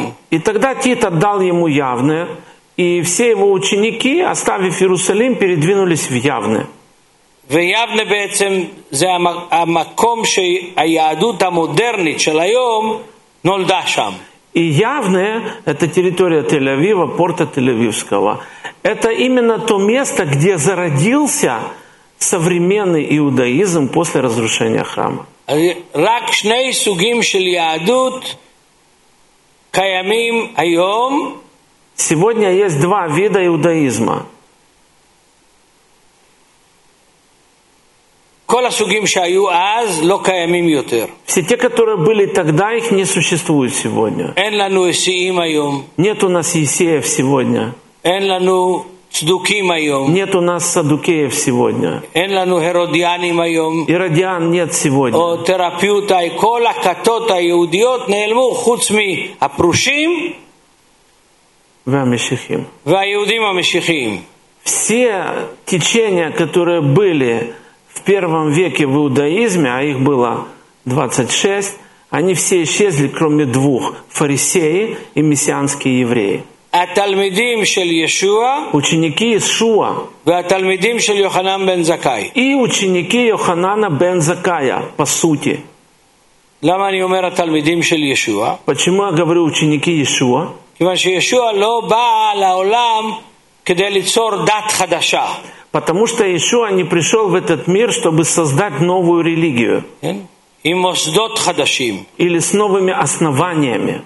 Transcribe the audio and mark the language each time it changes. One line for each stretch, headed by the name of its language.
Russian: И тогда Тит отдал ему явный, и все его ученики, оставив Иерусалим, передвинулись в явный.
Hebrew: ויבנה בעצם זה המקום שהיהדות המודרנית של היום נולדה שם.
Russian: И Явне – это территория Тель-Авива, порта Тель-Авивского. Это именно то место, где зародился современный иудаизм после разрушения храма.
Hebrew: רק שני סוגים של יהדות קיימים היום.
Russian: Сегодня есть два вида иудаизма.
Hebrew: כל הסוגים שהיו אז לא קיימים יותר.
Russian: Все те, которые были тогда, их не существует сегодня.
Hebrew: אין לנו אסיים היום.
Russian: Нет у нас есеев сегодня.
Hebrew: אין לנו צדוקים היום.
Russian: Нет у нас садукеев сегодня.
Hebrew: אין לנו הרודיאנים היום.
Russian: Иродиан нет сегодня.
Hebrew: או תרפיוטאי, כל הכתות היהודיות נעלמו חוץ מהפרושים. והמשיחים. והיהודים המשיחים.
Russian: Все течения, которые были в первом веке в иудаизме, а их было 26, они все исчезли, кроме двух, фарисеи и мессианские евреи.
Hebrew: התלמידים של ישוע,
Russian: ученики Иешуа,
Hebrew: והתלמידים של יוחנן בן זכאי.
Russian: И ученики Йоханана бен Закая, по сути.
Hebrew: למה אני אומר התלמידים של ישוע?
Russian: Почему я говорю ученики Иешуа?
Hebrew: כיוון שישוע לא בא לעולם כדי ליצור דת חדשה.
Russian: Потому что Иешуа не пришел в этот мир, чтобы создать новую религию.
Hebrew: И мосдот хадашим.
Russian: Или с новыми основаниями.